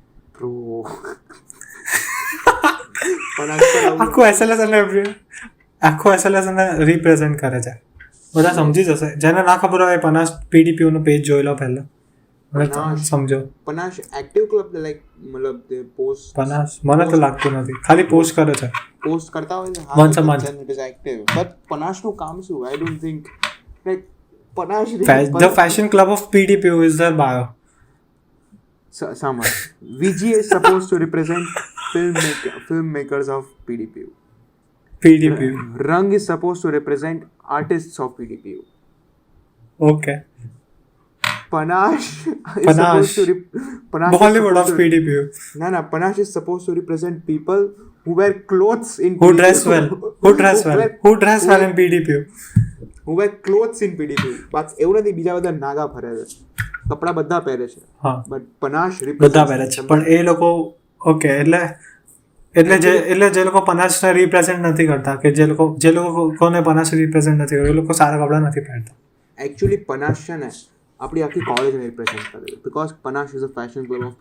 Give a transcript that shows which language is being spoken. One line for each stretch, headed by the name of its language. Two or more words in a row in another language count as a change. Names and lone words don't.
Gujarati: આખું એસએલએસ અને રિપ્રેઝેન્ટ કરે છે. બધા સમજી જશે. જેને ના ખબર હોય પનાસ પીડીપીયુ નું પેજ જોઈ લો પહેલા, સમજો. પનાસ
English: active club
Gujarati: લાઈક મતલબ તે પોસ્ટ પનાસ મને તો લાગતું નથી, ખાલી પોસ્ટ કરે છે, પોસ્ટ કરતા હોય છે.
English: once a month. It is active, but પનાસ
Gujarati: નું કામ શું?
English: I don't think like પનાસ the fashion club of PDPU is their bio. Sama VG is supposed to represent filmmakers of PDPU. Rang is supposed to represent artists of PDPU. Okay. Panache is supposed to Bollywood of PDPU. No, Panache is supposed to represent people who wear clothes in who dress well in PDPU. Who wear clothes in PDPU.
Gujarati: બસ એવું નથી, બીજા બધા નાગા ફરે છે, કપડા બધા પહેરે છે, બટ પનાશ બધા પહેરે છે. પણ એ લોકો ઓકે એટલે જે લોકો પનાશને રિપ્રેઝેન્ટ નથી કરતા, કે જે લોકોને પનાશ રિપ્રેઝેન્ટ નથી કરતા, એ લોકો સારા કપડા નથી પહેરતા. એકચ્યુઅલી પનાશ છે ને આપણી આખી કોલેજને રિપ્રેઝેન્ટ કરે છે,
English: because પનાશ is a fashion club of